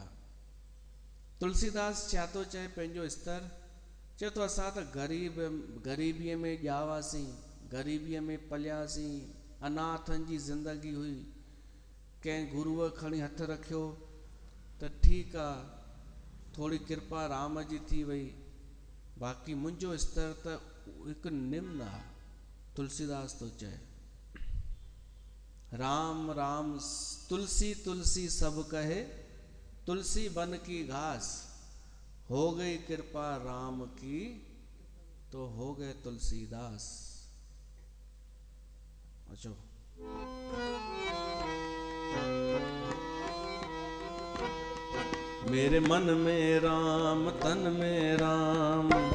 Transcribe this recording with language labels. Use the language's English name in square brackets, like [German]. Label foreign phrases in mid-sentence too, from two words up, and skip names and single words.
[Sindhi] तुलसीदास छा थो चए पंहिंजो स्तर, चए थो असां त ग़रीबीअ में ॼावासीं, ग़रीबीअ में पलियासीं, अनाथनि जी ज़िंदगी हुई, कंहिं गुरूअ खणी हथु रखियो त ठीकु आहे, थोरी कृपा राम जी थी वई, बाक़ी मुंहिंजो स्तर त हिकु निम्न आहे। तुलसीदास थो चए, [Hindi] राम राम तुलसी तुलसी सब कहे, तुलसी बन की घास, हो गई कृपा राम की तो हो गए तुलसीदास। अचो मेरे मन में राम, तन में राम,